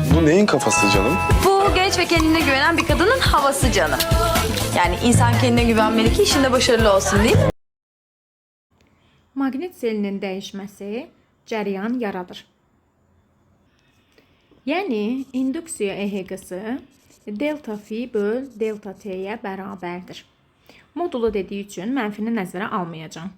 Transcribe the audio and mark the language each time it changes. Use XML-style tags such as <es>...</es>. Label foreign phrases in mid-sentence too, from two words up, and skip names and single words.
<tr>Bu neyin kafası canım? Bu genç ve kendine güvenen bir kadının havası canım. Yani insan kendine güvenmeli ki işinde başarılı olsun değil mi?</tr> <az>Maqnit selinin dəyişməsi cəryan yaradır. Yəni, induksiya EHQ-sı delta fi böl delta t-yə bərabərdir. Modulu dediyi üçün mənfini nəzərə almayacağım.</az>